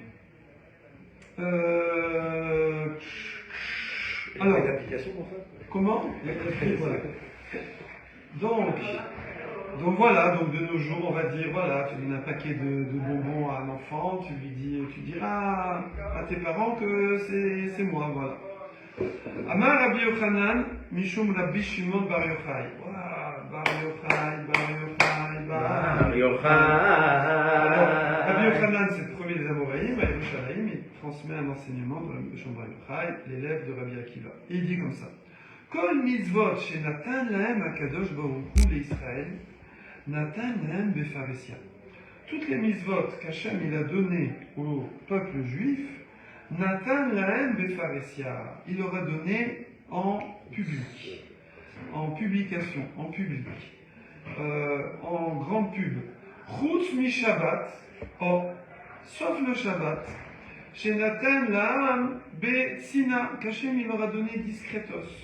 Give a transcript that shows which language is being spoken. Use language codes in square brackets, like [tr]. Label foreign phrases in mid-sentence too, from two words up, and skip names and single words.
[fr] Alors, il y a une application pour ça? comment? Voilà. Donc voilà, donc de nos jours, on va dire, voilà, tu donnes un paquet de bonbons à un enfant, tu diras à tes parents que c'est moi, voilà. [he] אמר רבי יוחנן משום רבי שמעון בר יוחאי. Bar Yochai. [fr] Rabbi Yochanan, c'est le premier des Amoraïm, à Yerushalayim, il transmet un enseignement de Rabbi Shimon Bar Yochai, l'élève de Rabbi Akiva. Et il dit comme ça. [he] כל מצוות שנתן להם הקדוש ברוך הוא לישראל נתן להם בפרהסיא. [fr] Toutes les mitzvot qu'Hachem il a données au peuple juif, [he] נתן להם בפרהסיא, [fr] il leur a donné en public, en publication, en public, en grande pub. [he] חוץ משבת, [fr] sauf le Shabbat, chez [he] נתן להם בצנעה, [fr] qu'Hachem il leur a donné discretos.